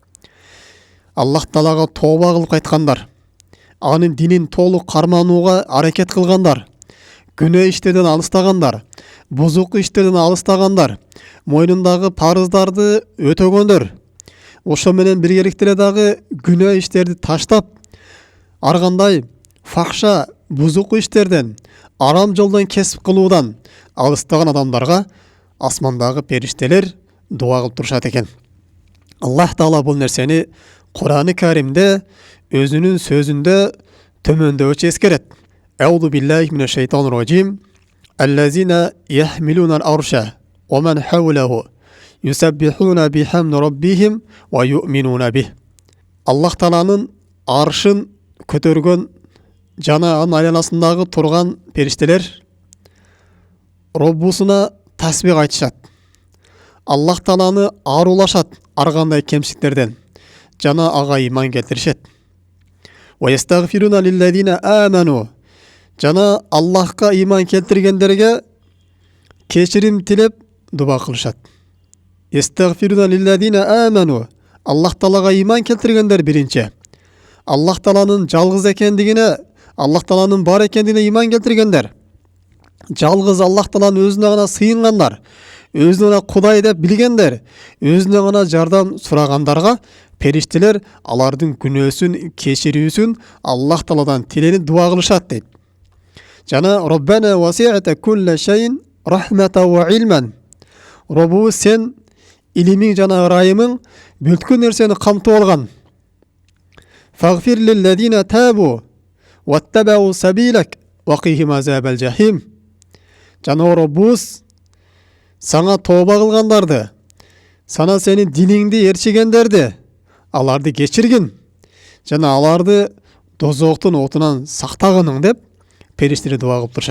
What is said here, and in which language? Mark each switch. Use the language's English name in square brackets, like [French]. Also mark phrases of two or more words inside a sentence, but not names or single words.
[Kyrgyz] Аллах таалага тооба кылып кайткандар, анын динин толук карманууга аракет кылгандар, күнөө иштерден алыстагандар, бузук иштерден алыстагандар, мойнундагы парыздарды өтөгөндөр, ошо менен биргеликте эле дагы күнөө иштерди таштап, ар кандай фахша, бузук иштерден, арам жолдон кесип кылуудан алыстаган адамдарга асмандагы периштелер дуа кылып турушат экен. Аллах таала бул нерсени Кур'ан-ы Каримде өзүнүн сөзүндө төмөндөчү эскерет. [Arabic] أعوذ بالله من الشيطان الرجيم الذين يحملون العرش ومن حوله يسبحون بحمد ربهم ويؤمنون به. [Kyrgyz] Аллах тааланын аршын көтөргөн жана анын айланасындагы турган периштелер Роббусуна тасбих айтышат. Аллах тааланы арулашат ар кандай кемчиликтерден, жана ага иман келтиришет. [Arabic] ويستغفرون للذين آمنوا. [Kyrgyz] Жана Аллахка иман келтиргендерге кечирим тилеп дуа кылышат. [Arabic] يستغفرون للذين آمنوا. [Kyrgyz] Аллах таалага иман келтиргендер биринчи. Аллах тааланын жалгыз экендигине, Аллах тааланын бар экендигине иман келтиргендер. Жалгыз Аллах тааланын өзүнө гана сыйынгандар, өзүнө гана Кудай деп билгендер, өзүнө гана жардам сурагандарга периштелер алардын күнөөсүн кечирүүсүн Аллах тааладан тиленип дуа кылышат дейт. [Arabic] Жана ربنا وسعت كل شيء رحمة وعلما. [Kyrgyz] Роббу сен илимиң жана ырайымың бүткүл нерсени камтып алган. [Arabic] فاغفر للذين تابوا واتبعوا سبيلك وقهم عذاب الجحيم. [Kyrgyz] Жана Роббус саңа тооба кылгандарды, сана сенин диниңди ээрчигендерди, аларды кечиргин, жана аларды дозоктун отунан сактагының деп периштелер дуа кылып турушат.